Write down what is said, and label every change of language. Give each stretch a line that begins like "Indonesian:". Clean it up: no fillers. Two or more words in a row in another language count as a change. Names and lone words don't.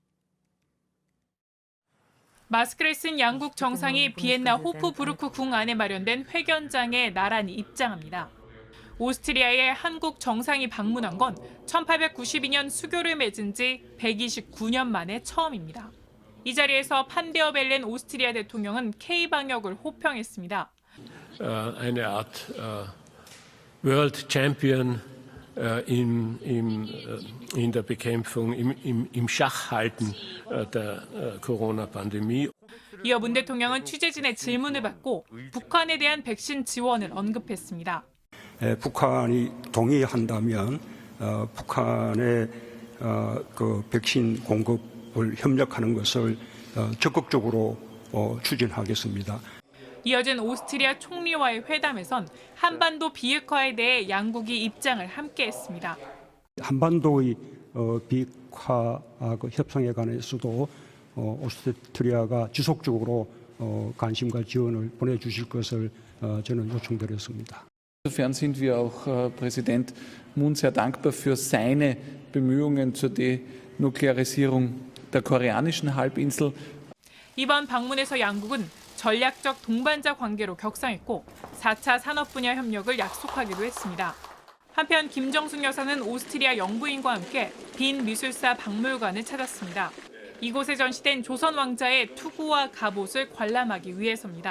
Korean: 마스크를 쓴 양국 정상이 비엔나 호프부르크 궁 안에 마련된 회견장에 나란히 입장합니다. 오스트리아에 한국 정상이 방문한 건 1892년 수교를 맺은 지 129년 만에 처음입니다. 이 자리에서 판데어 벨렌 오스트리아 대통령은 K-방역을 호평했습니다.
German: Eine Art
English: World Champion
German: in der Bekämpfung, im Schachhalten der Corona-Pandemie.
Korean: 이어 문 대통령은 취재진의 질문을 받고 북한에 대한 백신 지원을 언급했습니다. 북한이 동의한다면 북한의 그 백신 공급을 협력하는 것을 적극적으로 추진하겠습니다. 이어진 오스트리아 총리와의 회담에선 한반도 비핵화에 대해 양국이 입장을 함께했습니다. 한반도의 비핵화 협상에 관해서도 오스트리아가 지속적으로 관심과 지원을 보내주실 것을 저는 요청드렸습니다.
German: Insofern sind wir auch Präsident Moon sehr dankbar für seine Bemühungen zur Denuklearisierung der koreanischen Halbinsel.
Korean: 이번 방문에서 양국은 전략적 동반자 관계로 격상했고 4차 산업 분야 협력을 약속하기도 했습니다. 한편 김정숙 여사는 오스트리아 영부인과 함께 빈 미술사 박물관을 찾았습니다. 이곳에 전시된 조선 왕자의 투구와 갑옷을 관람하기 위해서입니다.